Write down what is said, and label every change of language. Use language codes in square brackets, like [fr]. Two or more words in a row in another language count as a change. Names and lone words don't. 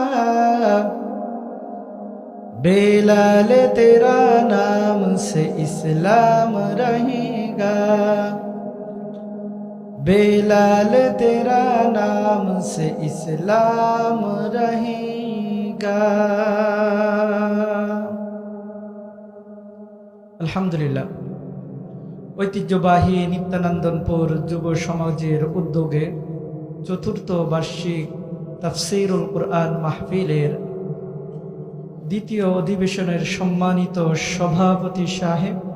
[ur] بلال تیرا نام سے اسلام رہے گا، بلال تیرا نام سے اسلام رہے گا. [bn] আলহামদুলিল্লাহ, ঐতিহ্যবাহী নিত্যানন্দনপুর যুব সমাজের উদ্যোগে চতুর্থ বার্ষিক তাফসীরুল কুরআন মাহফিলের দ্বিতীয় অধিবেশনের সম্মানিত সভাপতি সাহেব,